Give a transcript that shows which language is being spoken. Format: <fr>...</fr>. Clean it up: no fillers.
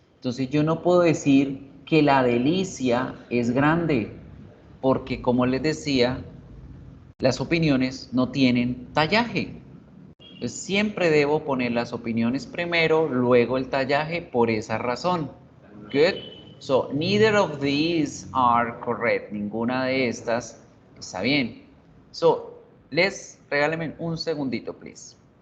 <es>Entonces yo no puedo decir que la delicia es grande, porque como les decía, las opiniones no tienen tallaje. Entonces siempre debo poner las opiniones primero, luego el tallaje por esa razón.</es> <en>Good. So neither of these are correct.</en> <es>Ninguna de estas está bien. So regálame un segundito,</es> <en>please.</en>